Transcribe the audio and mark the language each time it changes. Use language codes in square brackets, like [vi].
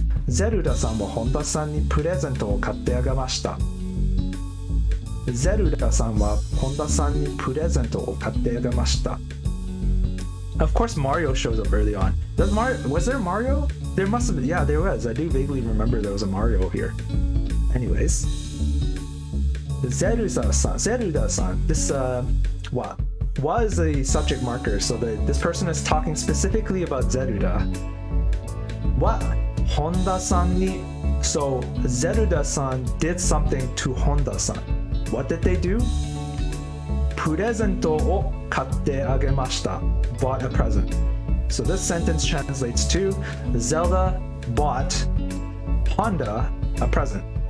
[ja] ゼルダさんは本田さんにプレゼントを買ってあげました。ゼルダさんは本田さんにプレゼントを買ってあげました。 [en] Of course, Mario shows up early on. Was there Mario? There must have been. Yeah, there was. I do vaguely remember there was a Mario here. Anyways, Zelda-san. This what was a subject marker, so that this person is talking specifically about Zelda. What Honda-san ni? So Zelda-san did something to Honda-san. What did they do? [ja] プレゼントを買ってあげました。 [en] Bought a present. So this sentence translates to Zelda bought Honda a present.